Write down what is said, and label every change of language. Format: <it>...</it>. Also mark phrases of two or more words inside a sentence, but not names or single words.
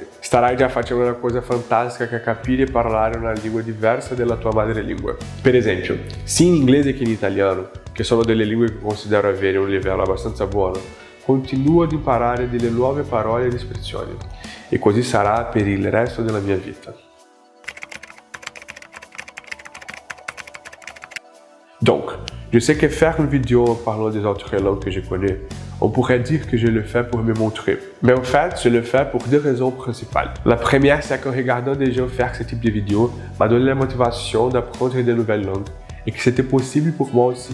<it>Starai già facendo una cosa fantastica che è capire e parlare una lingua diversa dalla tua madrelingua. Per esempio, sia in inglese che in italiano, che sono delle lingue che considero avere un livello abbastanza buono, continuo ad imparare delle nuove parole ed espressioni. E così sarà per il resto della mia vita.</it> <fr>Donc, je sais que faire une vidéo en parlant des autres langues que je connais, on pourrait dire que je le fais pour me montrer. Mais en fait, je le fais pour deux raisons principales. La première, c'est qu'en regardant des gens faire ce type de vidéo, m'a donné la motivation d'apprendre de nouvelles langues et que c'était possible pour moi aussi.</fr>